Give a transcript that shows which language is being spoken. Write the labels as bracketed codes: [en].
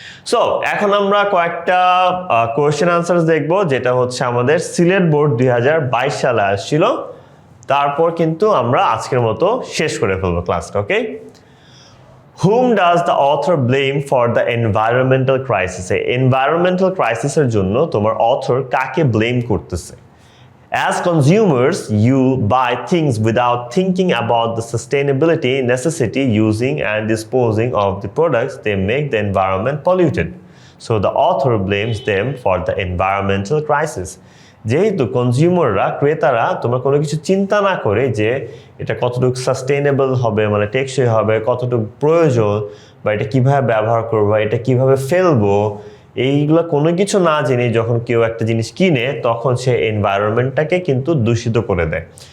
[bn] So এখন আমরা কয়েকটা কোয়েশ্চেন আনসার দেখবো, যেটা হচ্ছে আমাদের সিলেট বোর্ড 2022 সালে আসছিল। তারপর কিন্তু আমরা আজকের মতো শেষ করে ফেলবো ক্লাসটা। [en] Okay, hmm does the author blame for the environmental crisis? [bn] Environmental ক্রাইসিসের জন্য তোমার অথর কাকে ব্লেম করতেছে? [en] As consumers, you buy things without thinking about the sustainability, necessity, using and disposing of the products. They make the environment polluted. So the author blames them for the environmental crisis. [bn] যেহেতু কনজিউমাররা, ক্রেতারা তোমরা কোনো কিছু চিন্তা না করে যে এটা কতটুকু সাস্টেইনেবল হবে, মানে টেকসই হবে, কতটুকু প্রয়োজন, বা এটা কিভাবে ব্যবহার করবো, এটা কিভাবে ফেলবো, এইগুলো কোনো কিছু না জেনে যখন কেউ একটা জিনিস কিনে তখন সে এনভায়রনমেন্টটাকে কিন্তু দূষিত করে দেয়।